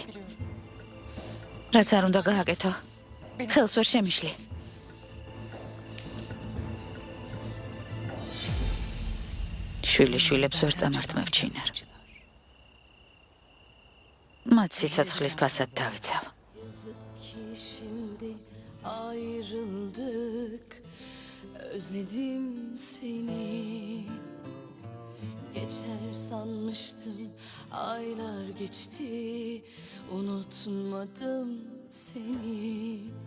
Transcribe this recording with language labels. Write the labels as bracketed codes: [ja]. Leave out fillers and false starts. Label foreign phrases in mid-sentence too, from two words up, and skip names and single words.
[ka] რაც არ უნდა გააკეთო, ხელს ვერ შემიშლი. შვილიშვილებს ვერ წამართმევ ჩინარ. მათ სიცოცხლის ფასად დავიცავ. [tr] Özledim seni. Geçer sanmıştım, aylar geçti, unutmadım seni.